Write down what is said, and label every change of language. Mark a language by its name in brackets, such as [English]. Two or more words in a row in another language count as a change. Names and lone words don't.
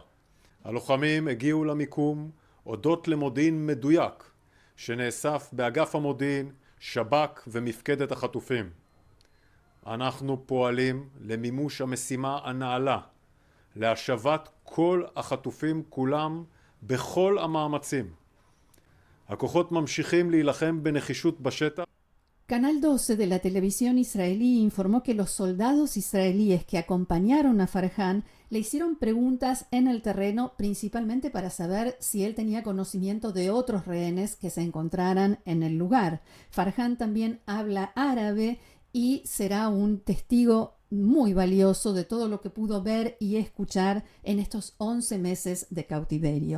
[Hebrew] הלוחמים הגיעו למיקום הודות למודיעין מדויק שנאסף באגף המודיעין, שב"כ ומפקדת החטופים. אנחנו פועלים למימוש המשימה הנעלה, להשבת כל החטופים כולם בכל המאמצים. הכוחות ממשיכים להילחם בנחישות בשטח. [Spanish] Canal 12 de la televisión israelí informó que los soldados israelíes que acompañaron a Farhan le hicieron preguntas en el terreno, principalmente para saber si él tenía conocimiento de otros rehenes que se encontraran en el lugar. Farhan también habla árabe y será un testigo muy valioso de todo lo que pudo ver y escuchar en estos 11 meses de cautiverio.